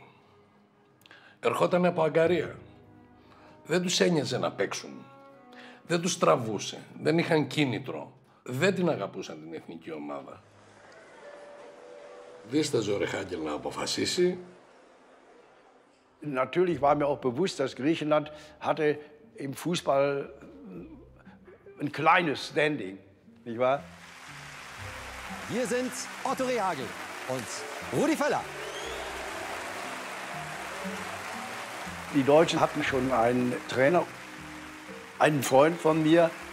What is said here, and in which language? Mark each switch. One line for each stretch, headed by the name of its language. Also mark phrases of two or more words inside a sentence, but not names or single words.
Greek: Ερχόταν από Αγκαρία. Δεν τους ένοιαζε να παίξουν. Δεν τους τραβούσε. Δεν είχαν κίνητρο. Δεν την αγαπούσαν την εθνική ομάδα. Δίσταζε ο Ρεχάγκελ να αποφασίσει
German: Natürlich war mir auch bewusst, dass Griechenland hatte im Fußball ein kleines Standing, nicht wahr? Hier sind Otto Rehhagel und Rudi Völler. Die Deutschen hatten schon einen Trainer, einen Freund von mir.